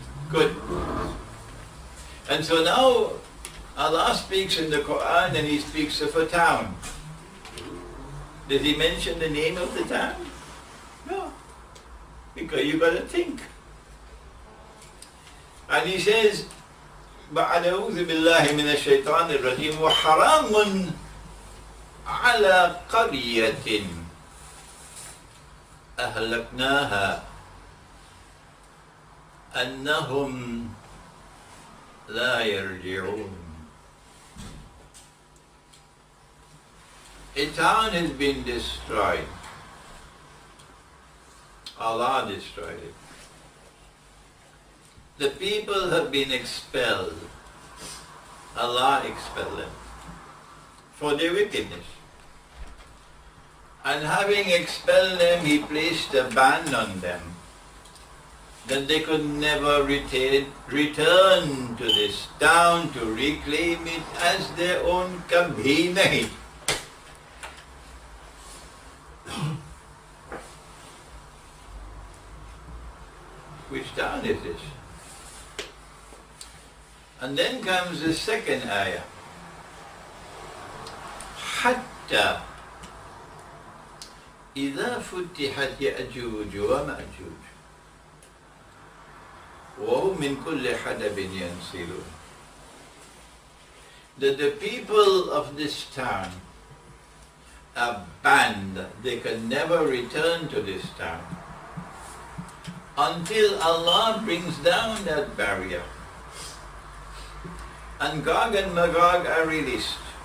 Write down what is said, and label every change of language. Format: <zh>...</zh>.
<en>Good. And so now Allah speaks in the Quran and He speaks of a town. Does He mention the name of the town? No. Because you got to think. And He says,</en> <ar>أعوذ بالله من الشيطان الرجيم وحرام على قرية أهلكناها أنهم لا يرجعون.</ar> <en>A town has been destroyed. Allah destroyed it. The people have been expelled. Allah expelled them for their wickedness. And having expelled them, He placed a ban on them that they could never return to this town to reclaim it as their own.</en> <hi>Kabhi nahi.</hi> <en>Which town is this? And then comes the second ayah.</en> <ar>Hatta إذا فتحت يأجوج ومأجوج وهم من كل حدب ينسلون.</ar> <en>That the people of this town are banned. They can never return to this town until Allah brings down that barrier and Gog and Magog are released.</en>